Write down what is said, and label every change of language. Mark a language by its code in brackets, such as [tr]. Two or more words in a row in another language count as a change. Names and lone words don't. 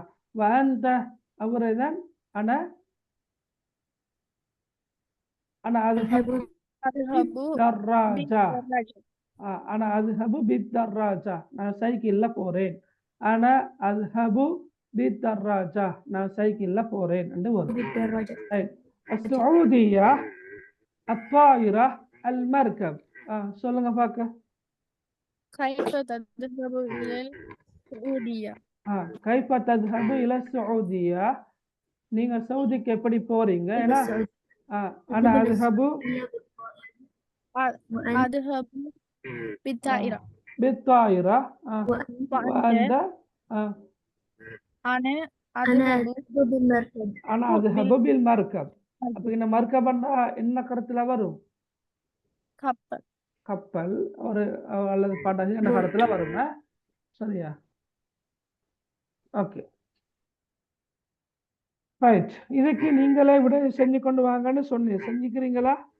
[ar] வஅன்த, அவரைதான் أنا أذهب بالدراجة. أنا أذهب بالدراجة, [ta] நான் சைக்கிள்ல போறேன். [ar] أنا أذهب بالدراجة, [ta] நான் சைக்கிள்ல போறேன் என்று வரும். [ar] السعودية الطائرة المركب. [ta] சொல்லுங்க பாக்க. [ar] كيف تذهب إلى السعودية؟ كيف تذهب إلى السعودية؟ [ta] நீங்க சவுதிக்கு எப்படி போறீங்க? [ar] ஏன்னா أنا أذهب بالطائرة. وأنت؟ أنا أذهب بالمركب. [ta] அப்ப இந்த மர்கபன்னா என்ன கருத்துல வரும்? கப்பல். கப்பல் ஒரு அல்லது படகு என்ற கருத்துல வருங்க. சரியா? ஓகே. ரைட். இதுக்கு நீங்களே விட செஞ்சு கொண்டு வாங்கன்னு சொன்னீங்க, செஞ்சுக்கிறீங்களா?